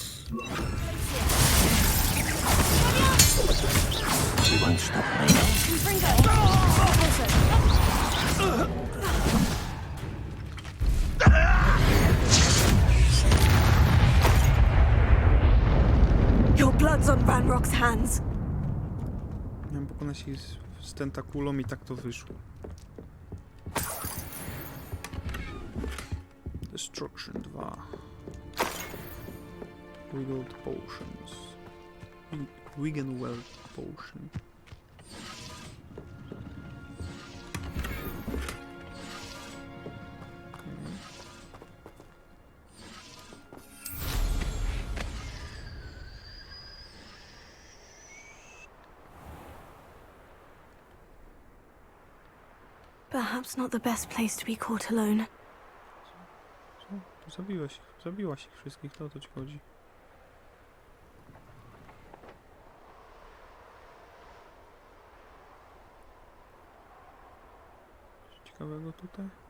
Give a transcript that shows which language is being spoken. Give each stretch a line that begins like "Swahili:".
English: You won't stop me. Confringo! Also. Your blood's on Ranrock's hands.
Polish: Miałem pokonać ich z tentakulą i tak to wyszło.
English: Destruction 2. Wiggled Potions. Wiggenweld Potion. Perhaps not the best place to be caught alone.
Polish: Co? Zabiłaś ich wszystkich, to o to ci chodzi. Coś ciekawego tutaj?